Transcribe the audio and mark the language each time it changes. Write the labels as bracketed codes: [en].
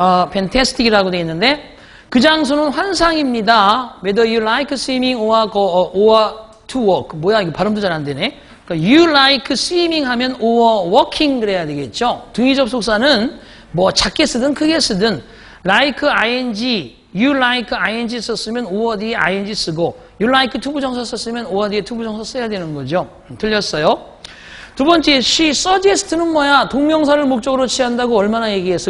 [ko] fantastic이라고 되어 있는데 그 장소는 환상입니다. [en] Whether you like swimming or to walk. [ko] 뭐야 이거 발음도 잘 안 되네. [en] 그러니까 you like swimming 하면 or walking [ko] 그래야 되겠죠. 등위 접속사는 뭐 작게 쓰든 크게 쓰든 like ing, you like ing 썼으면 or 뒤에 ing 쓰고 you like 투부정사 썼으면 or 뒤에 투부정사 써야 되는 거죠. 틀렸어요. 두 번째, she suggest는 뭐야? 동명사를 목적으로 취한다고 얼마나 얘기했어?